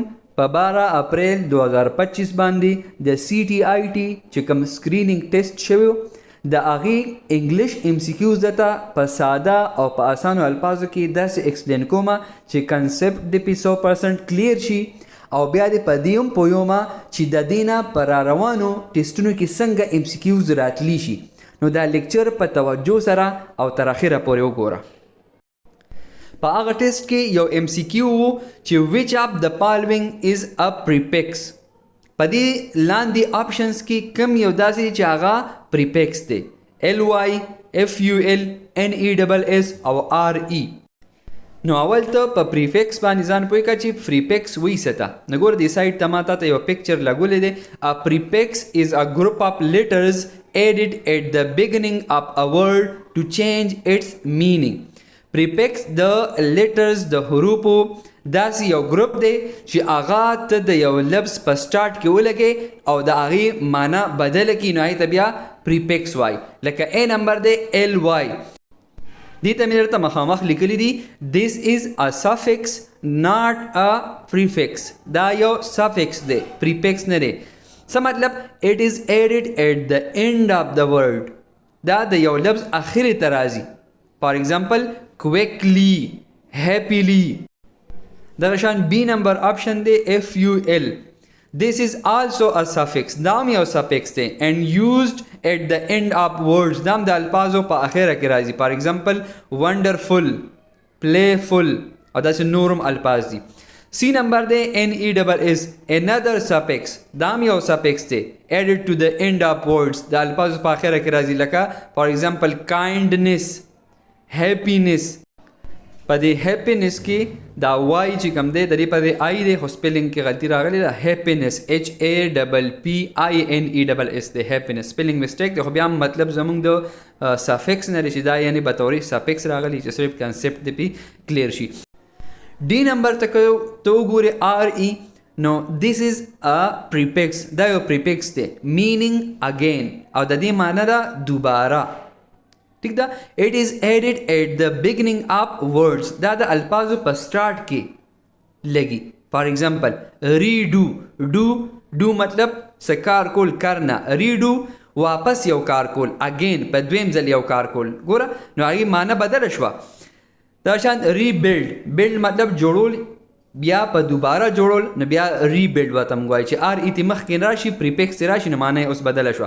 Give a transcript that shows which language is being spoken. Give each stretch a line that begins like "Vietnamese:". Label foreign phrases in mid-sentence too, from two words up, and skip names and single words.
Pashto: په 12 اپریل 2025 باندې د سی ټي آی ټي چې کوم سکرینینګ ټیسټ شوی د هغې انګلیش ام سی کیوز درته په ساده او په اسانو الفاظو کې داسې ایکسپلین کومه چې کنسپټ دې پې 100% کلیر شي او بیا دې په دې هم پوهیمه چې د دې نه په راروانو ټیسټونو کې څنګه ام سی کیوز راتلی شي. نو دا لیکچر په توجه سره او تر اخره پورې وګوره. په هغه ټیسټ کې یو ام سی کیو و چې
English: which of the following is a prefix.
Pashto: په دې لاندې آپشنز کې کوم یو داسې دی چې هغه پریفکس دی.
English: ly ful nes او re.
Pashto: نو اول ته په پریفکس باندې ځان پوه کړه چې پریفکس وایي څه ته. نو ګوره دې سایډ ته ما ته یو پکچر لګولی دی.
English: A prefix is a group of letters added at the beginning of a word to change its meaning.
Pashto: پریفکس د لیټرز د حروفو داسې یو ګروپ دی چې هغه ته د یو لفظ په سټارټ کې ولګي او د هغې معنا بدله کړي نو هغې ته بیا پریفکس وایي. لکه ا نمبر دی ال وای. دې ته مې درته مخامخ لیکلی دي
English: this is a suffix not a prefix.
Pashto: دا یو سفکس دی پریفکس نه دی. څه مطلب
English: it is added at the end of the word.
Pashto: دا د یو لفظ اخرې ته راځي.
English: For example, quickly, happily.
Pashto: دغه شان بی نمبر آپشن دی ful.
English: This is also a suffix.
Pashto: دا هم یو suffix دی
English: and used at the end of words.
Pashto: دا هم د الفاظو په اخره کې راځي.
English: For example, wonderful, playful
Pashto: او داسې نور هم الفاظ دي. سی نمبر دی
English: nes, another suffix.
Pashto: دا هم یو suffix دی
English: added to the end of words.
Pashto: د الفاظو په اخره کې راځي.
English: لکه for example, kindness, happiness.
Pashto: په دې happiness کې دا وای چې کوم دی د دې په دې آی دی خو سپیلنګ کې غلطي راغلی ده. happiness happiness دی. happiness سپیلنګ مسټیک دی خو بیا هم مطلب زمونږ د سافکس نه دی چې دا یعنی به طوري سافکس راغلی چې صرف کنسپټ دی پې کلیر شي. ډي نمبر ته وګورئ re. نو
English: this is a prefix.
Pashto: دا یو prefix دی
English: meaning again
Pashto: او د دې معنی ده دوباره. ٹھیک ده.
English: it is added at the beginning of words.
Pashto: دا د الفاظو په سٹارٹ کې لګي.
English: for example, redo.
Pashto: do مطلب سکار کول کرنا. redo واپس یو کار کول. again په دویم ځل یو کار کول. ګوره نو هغې معنی بدله شوه. دا شان rebuild مطلب جوړول بیا په دوباره جوړول نو بیا rebuild ورته موږ وایو چې ار ای مخکې راشي پریفکس راشي نو معنی اوس بدله شوه.